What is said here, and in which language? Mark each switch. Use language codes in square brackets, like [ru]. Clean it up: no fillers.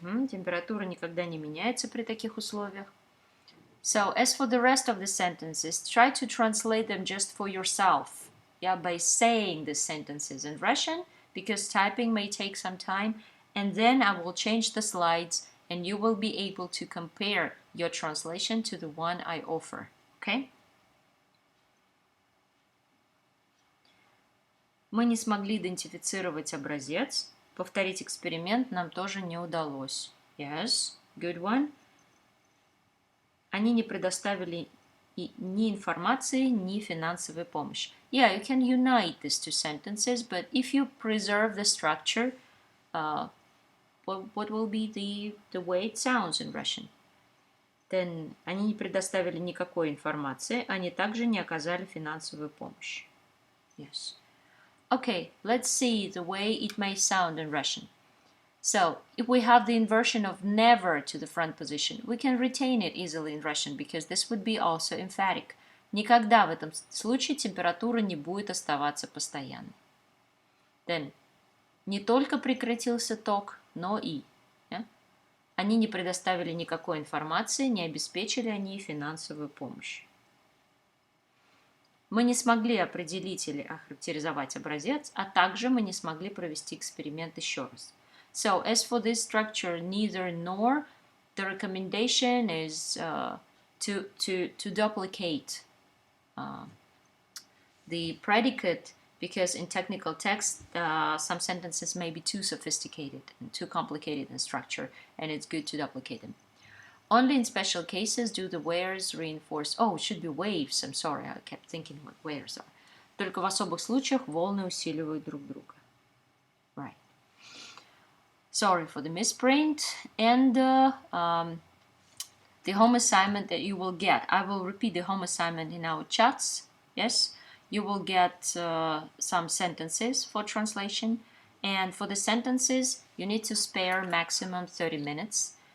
[ru] Температура никогда не меняется при таких условиях. [en] So, as for the rest of the sentences, try to translate them just for yourself. Yeah, by saying the sentences in Russian, because typing may take some time, and then I will change the slides and you will be able to compare your translation to the one I offer. Okay? [ru] Мы не смогли идентифицировать образец. Повторить эксперимент нам тоже не удалось. [en] Yes, good one. [ru] Они не предоставили ни информации, ни финансовой помощи. [en] Yeah, you can unite these two sentences, but if you preserve the structure, what will be the way it sounds in Russian? [ru] Then они не предоставили никакой информации, они также не оказали финансовую помощь. [en] Yes. Okay, let's see the way it may sound in Russian. So, if we have the inversion of never to the front position, we can retain it easily in Russian, because this would be also emphatic. [ru] Никогда в этом случае температура не будет оставаться постоянной. Then, не только прекратился ток, но и. [en] Yeah? [ru] Они не предоставили никакой информации, не обеспечили они финансовую помощь. Мы не смогли определить или охарактеризовать образец, а также мы не смогли провести эксперимент еще раз. [en] So, as for this structure, neither nor, the recommendation is to duplicate the predicate, because in technical text, some sentences may be too sophisticated and too complicated in structure, and it's good to duplicate them. Only in special cases do the wares reinforce... Oh, it should be waves. I'm sorry, I kept thinking what wares are. [ru] Только в особых случаях волны усиливают друг друга. [en] Right. Sorry for the misprint. And the home assignment that you will get. I will repeat the home assignment in our chats. Yes, you will get some sentences for translation. And for the sentences, you need to spare maximum 30 minutes.